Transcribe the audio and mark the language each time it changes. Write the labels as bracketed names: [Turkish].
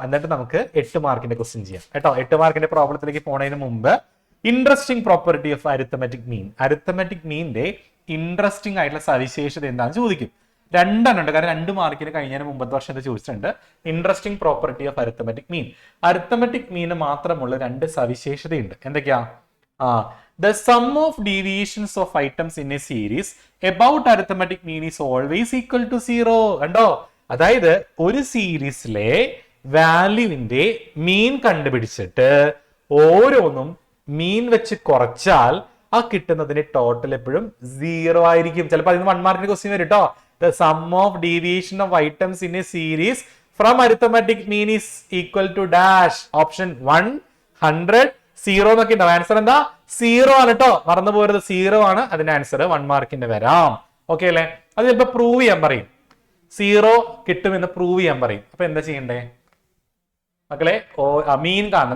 [Malayalam] എന്നിട്ട് നമുക്ക് 8 മാർക്കിന്റെ ക്വസ്റ്റ്യൻ ചെയ്യാം കേട്ടോ. 8 മാർക്കിന്റെ പ്രോബ്ലത്തിലേക്ക് പോണതിന് മുമ്പ് interesting property of arithmetic mean. Arithmetic മീനിന്റെ ഇൻട്രസ്റ്റിംഗ് ആയിട്ടുള്ള സവിശേഷത എന്താണെന്ന് ചോദിക്കും. 2 ഉണ്ട്. കാരണം 2 മാർക്കിന് കഴിഞ്ഞതിന് മുമ്പത്തെ വർഷത്തെ ചോദിച്ചിട്ടുണ്ട്. Interesting property of arithmetic mean. Arithmetic മീന് മാത്രമുള്ള 2 സവിശേഷതയുണ്ട്. എന്തൊക്കെയാ? [English] The sum of deviations of items in a series about arithmetic mean is always equal to 0. [Malayalam] കണ്ടോ? അതായത് ഒരു സീരീസിലെ വാല്യൂവിന്റെ മീൻ കണ്ടുപിടിച്ചിട്ട് ഓരോന്നും മീൻ വെച്ച് കുറച്ചാൽ ആ കിട്ടുന്നതിന്റെ ടോട്ടൽ എപ്പോഴും 0 ആയിരിക്കും. ചിലപ്പോൾ അതിന് 1 മാർക്കിന്റെ ക്വസ്റ്റ്യൻ വരും കേട്ടോ. [English] The sum of deviation of items in a series from arithmetic mean is equal to dash. [Malayalam] Option 1 100 0 എന്നൊക്കെ ഉണ്ടാവും. ആൻസർ എന്താ? 0 ആണ് കേട്ടോ. മറന്നു പോരുത്. 0 ആണ് അതിന്റെ ആൻസർ. 1 മാർക്കിന്റെ വരാം. ഓക്കെ അല്ലേ? അത് ചിലപ്പോ പ്രൂവ് ചെയ്യാൻ പറയും. 0 കിട്ടുമെന്ന് പ്രൂവ് ചെയ്യാൻ പറയും. അപ്പൊ എന്താ ചെയ്യണ്ടേ മക്കളെ? മീൻ കാണണം.